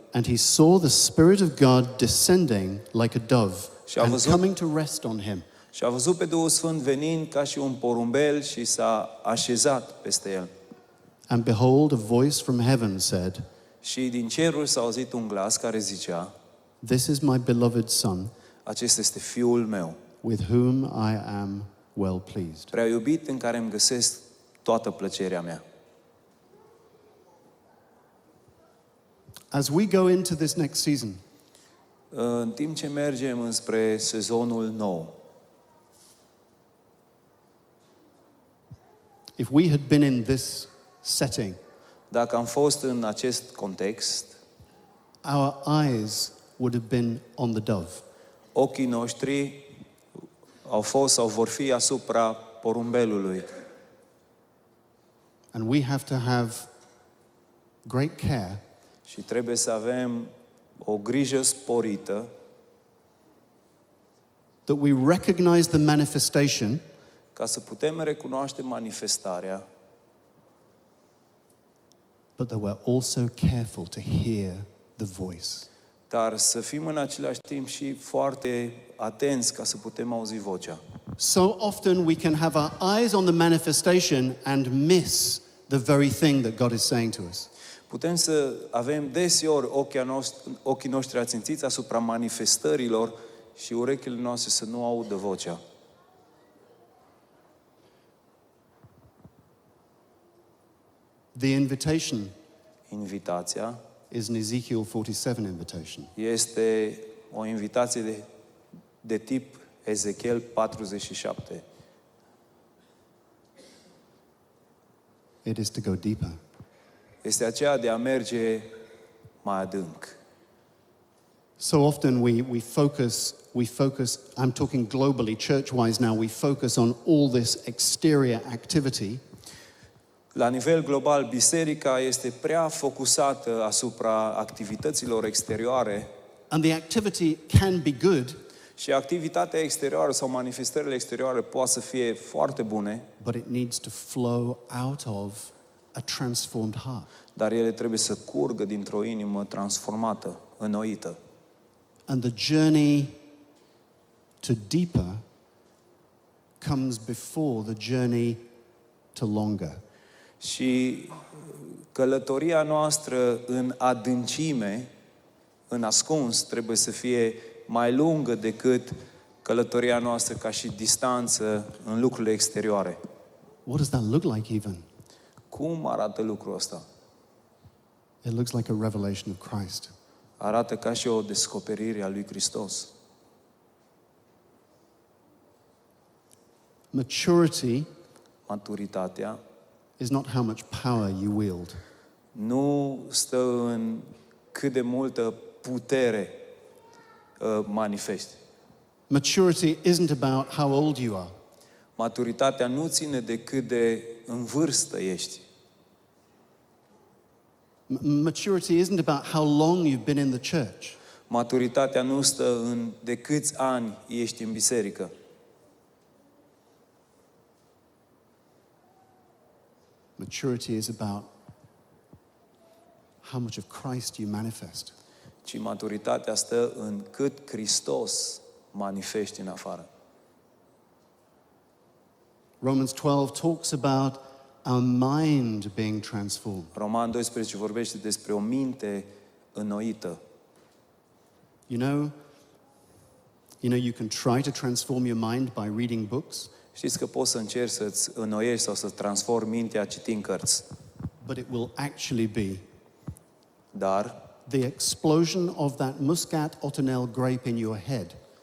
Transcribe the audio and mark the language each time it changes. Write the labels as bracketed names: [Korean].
[English] And he saw the Spirit of God descending like a dove [Romanian] Și a [English] and [Romanian] văzut- [English] coming to rest on him. [Romanian] Și a văzut pe Duhul Sfânt venind ca și un porumbel și s-a așezat peste el. [English] And behold, a voice from heaven said, [Romanian] Și din ceruri s-a auzit un glas care zicea, [English] "This is my beloved Son, [Romanian] acesta este Fiul meu, [English] with whom I am well pleased." [Romanian] prea iubit, în care îmi găsesc toată plăcerea mea. [English] As we go into this next season, [Romanian] În timp ce mergem înspre sezonul nou, [English] if we had been in this setting, [Romanian] dacă am fost în acest context, [English] our eyes would have been on the dove. [Romanian] ochii noștri au fost sau vor fi asupra porumbelului. [English] And we have to have great care [Romanian] Și trebuie să avem o grijă sporită [English] that we recognize the manifestation, [Romanian] ca să putem recunoaște manifestarea, [English] but that we're also careful to hear the voice. [Romanian] dar să fim în același timp și foarte atenți ca să putem auzi vocea. [English] So often we can have our eyes on the manifestation and miss the very thing that God is saying to us. [Romanian] Putem să avem deseori ochii noștri ațințiți asupra manifestărilor și urechile noastre să nu audă vocea. [English] The invitation [Romanian] Invitația [English] is an Ezekiel 47 invitation. [Romanian] este o invitație de tip Ezechiel 47. [English] It is to go deeper. [Romanian] Este aceea de a merge mai adânc. [English] So often we focus, I'm talking globally, church-wise now, we focus on all this exterior activity, [Romanian] La nivel global, Biserica este prea focusată asupra activităților exterioare [English] and the activity can be good, [Romanian] și activitatea exterioară sau manifestările exterioare poate să fie foarte bune, [English] but it needs to flow out of a transformed heart. [Romanian] dar ele trebuie să curgă dintr-o inimă transformată, înnoită. [English] And the journey to deeper comes before the journey to longer. [Romanian] Și călătoria noastră în adâncime, în ascuns, trebuie să fie mai lungă decât călătoria noastră ca și distanță în lucrurile exterioare. [English] What does that look like even? [Romanian] Cum arată lucrul ăsta? [English] It looks like a revelation of Christ. [Romanian] Arată ca și o descoperire a lui Hristos. [English] Maturity [Romanian] Maturitatea [English] is not how much power you wield. [Romanian] nu stă în cât de multă putere manifesti. [English] Maturity isn't about how old you are. [Romanian] Maturitatea nu ține de cât de în vârstă ești. [English] Maturity isn't about how long you've been in the church. [Romanian] Maturitatea nu stă în de câți ani ești în biserică. [English] Maturity is about how much of Christ you manifest. [Romanian] Ci maturitatea stă în cât Hristos manifesti în afară. [English] Romans 12 talks about our mind being transformed. [Romanian] Roman 12 vorbește despre o minte înnoită. [English] You know, you can try to transform your mind by reading books, [Romanian] Știți că poți să încerci să-ți înnoiești sau să transformi mintea citind cărți. [English] but it will actually be [Romanian] Dar [English] the explosion of that Muscat Otonel grape in your head